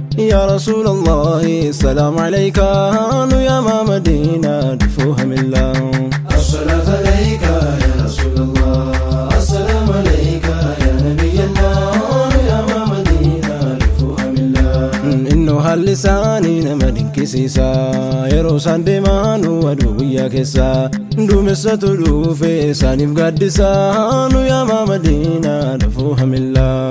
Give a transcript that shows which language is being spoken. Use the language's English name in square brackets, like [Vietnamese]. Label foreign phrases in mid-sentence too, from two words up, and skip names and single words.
[Arabic] يا رسول الله، سلام عليك, [Oromo] nu yaamaa Madiinaa dhufuu hamillo. [Arabic] الصلاة عليك يا رسول الله، السلام عليك يا نبي الله، يا مدينة رفوها بالله. [Oromo] Innoo haalli isaanii nama dinqisiisa, yeroo isaan deemaanu aduu guyyaa keessa, duumessatu dhufe isaaniif gaaddisa, nu yaamaa Madiinaa dhufuu hamillo.